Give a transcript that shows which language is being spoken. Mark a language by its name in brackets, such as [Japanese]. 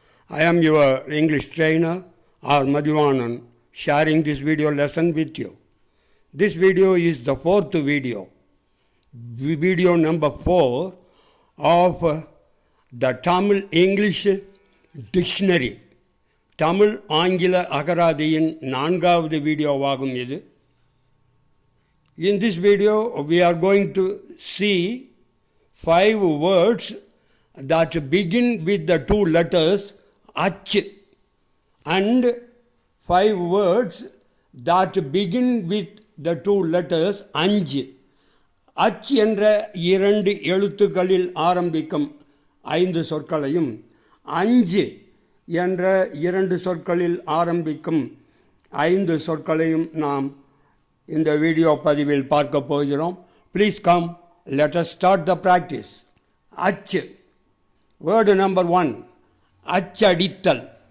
[English] I am your English trainer, R. Madhuvanan, sharing this video lesson with you. This video is the fourth video number 4 of the Tamil English Dictionary. [Tamil] Tamil ஆங்கில அகராதியின் 4வது வீடியோவாகும் இது. [English] In this video, we are going to see 5 words that begin with the 2 letters ach and 5 words that begin with the 2 letters anj. [Tamil] ach என்ற 2 எழுத்துக்களில் ஆரம்பிக்கும் 5 சொற்களையும் anj என்ற 2 சொற்களில் ஆரம்பிக்கும் 5 சொற்களையும் நாம் இந்த வீடியோ பதிவில் பார்க்க போகிறோம். [English] Please come, let us start the practice. [Tamil] அச். [English] Word number 1, அச்சடித்தல்.